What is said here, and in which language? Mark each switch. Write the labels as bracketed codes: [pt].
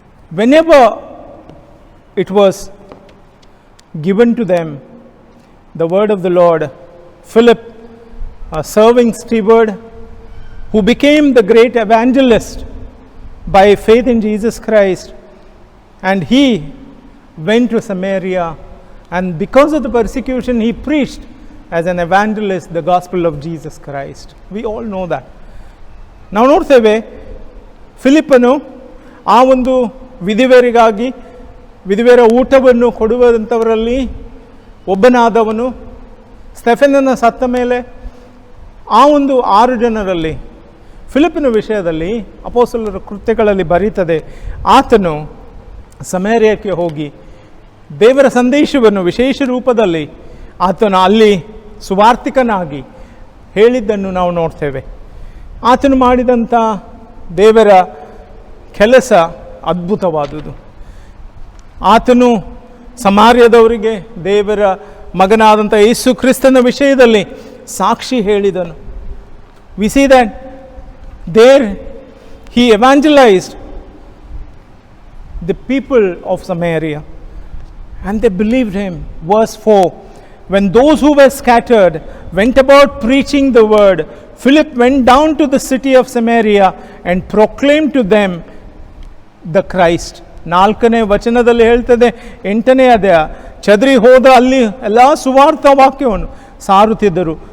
[en] Whenever it was given to them, the word of the Lord, Philip, a serving steward who became the great evangelist by faith in Jesus Christ, and he went to Samaria. And because of the persecution, he preached as an evangelist the gospel of Jesus Christ. We all know that. [kn] ನಾವು ನೋಡ್ತೇವೆ ಫಿಲಿಪ್ಪನು ಆ ಒಂದು ವಿಧವೆಯರಿಗಾಗಿ ವಿಧವೆಯರ ಊಟವನ್ನು ಕೊಡುವಂಥವರಲ್ಲಿ ಒಬ್ಬನಾದವನು. ಸ್ಟೆಫನನ ಸತ್ತ ಮೇಲೆ ಆ ಒಂದು 6 ಜನರಲ್ಲಿ ಫಿಲಿಪ್ಪನ ವಿಷಯದಲ್ಲಿ ಅಪೊಸ್ತಲರ ಕೃತ್ಯಗಳಲ್ಲಿ ಬರೀತದೆ, ಆತನು ಸಮಾರ್ಯಕ್ಕೆ ಹೋಗಿ ದೇವರ ಸಂದೇಶವನ್ನು ವಿಶೇಷ ರೂಪದಲ್ಲಿ ಆತನು ಅಲ್ಲಿ ಸುವಾರ್ತಿಕನಾಗಿ ಹೇಳಿದ್ದನ್ನು ನಾವು ನೋಡ್ತೇವೆ. ಆತನು ಮಾಡಿದಂಥ ದೇವರ ಕೆಲಸ ಅದ್ಭುತವಾದುದು. ಆತನು ಸಮಾರ್ಯದವರಿಗೆ ದೇವರ ಮಗನಾದಂಥ ಯೇಸು ಕ್ರಿಸ್ತನ ವಿಷಯದಲ್ಲಿ ಸಾಕ್ಷಿ ಹೇಳಿದನು. [en] We see that there he evangelized the people of Samaria and they believed him. Verse 4, when those who were scattered went about preaching the word, Philip went down to the city of Samaria and proclaimed to them the Christ. [kn] 4ನೇ ವಚನದಲ್ಲಿ ಹೇಳ್ತದೆ, 8ನೇ ಅಧ್ಯಾಯ, ಚದರಿ ಹೋದ ಅಲ್ಲಿ ಎಲ್ಲ ಸುವಾರ್ಥ ವಾಕ್ಯವನ್ನು ಸಾರುತ್ತಿದ್ದರು.